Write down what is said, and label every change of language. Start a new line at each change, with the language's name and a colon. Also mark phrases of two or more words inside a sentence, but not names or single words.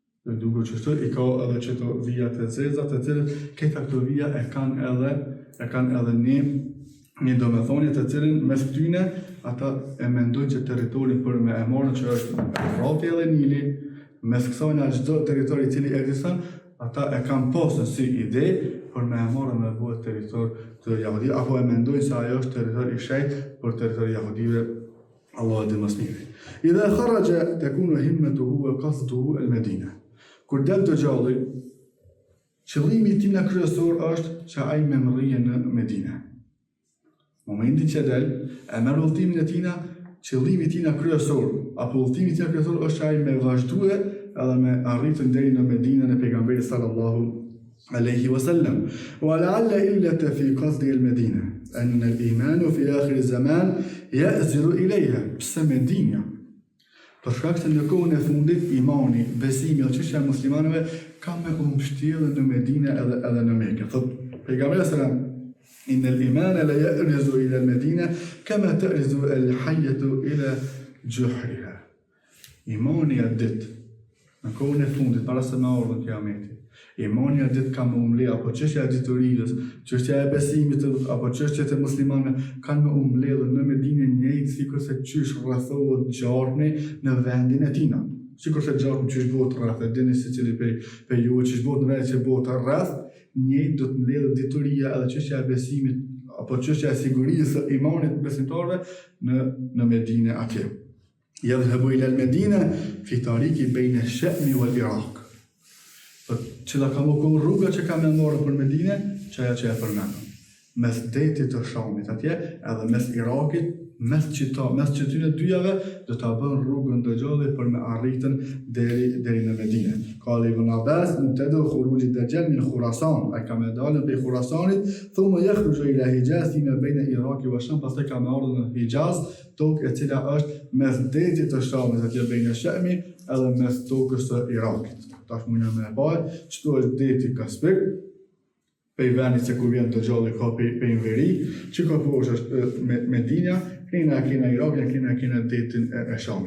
Albanian: duke që shtë i ka edhe qëto vijat e zeza, të cilët këta këto vija e kanë edhe një domethënie të cilën mes tyne ata e mendojnë që territorin për me e marrën që është Efrati edhe Nili, mes kësaj në çdo territor i cili ekziston, ata e kanë pasur si ide për me e marrë me bëhet territor të Jahudive, apo e mendojnë se ajo është territor i shenjtë për territori Jahudive, Allah e di më së miri.
Arabic: إذا خرج تكون همته وقصده المدينة.
Albanian: Kur del Dajjalli, qëllimi i tij kryesor është që ai me mrrije në Medinë. Momentin që del, e merr udhëtimin e tij, qëllimi i tij kryesor, apo udhëtimi i tij kryesor është që ai me vazhdue edhe me arritën deri në Medinën e pejgamberit
Arabic: صلى الله عليه وسلم. ولعل العلة في قصد المدينة أن الإيمان في آخر الزمان يأرز إليها.
Albanian: Pse Medina? Për shkak se në kohën e fundit imani, besimi dhe çështja e muslimanëve ka me mbështjellë në Medinë edhe në Mekë. Thot pejgamberi
Arabic: sallallahu إن الإيمان لا يأرز إلى المدينة كما تأرز الحية إلى جحرها.
Albanian: Imani e ditë, në kohën e fundit, para se me ardhën kiameti, imani e ditë ka me umle, apo çështja e diturisë, çështja e besimit, apo çështjet e muslimanëve kanë me umbledhur në Medinë njëjtë sikur se çysh rrethohet gjarmi në vendin e tina. Sikur se gjarmi çysh bëhet rreth, e dini secili pe ju çysh bëhet në vendin që bëhet rreth, njëjtë do të mbledhë dituria edhe çështja e besimit apo çështja e sigurisë së imanit besimtarëve në Medinë atje.
Arabic: يذهب إلى المدينة في طريق بين الشام والعراق.
Albanian: Cila ka më rruga që ka me marrë për Medinë, që ajo që e përmendëm. Mes detit të Shamit atje, edhe mes Irakit, mes qytetëve dyjave, do ta bën rrugën Dajjalli për me arritën deri në Medinë.
Arabic: قال ابن عباس مبتدأ خروج الدجال من خراسان,
Albanian: ai ka me dalën prej Khurasanit,
Arabic: ثم يخرج إلى الحجاز ما بين العراق والشام,
Albanian: pastaj ka me ardhur në Hijaz, tokë e cila është mes detit të Shamit atje
Arabic: بين الشام
Albanian: edhe mes tokës së Irakit. Tash mundna me pa, çdo është deti Kaspik, pe vendit se ku vjen Dajjalli ka pe veri, që ka poshtë është Medina, kena Irak, kena detin e Shamit.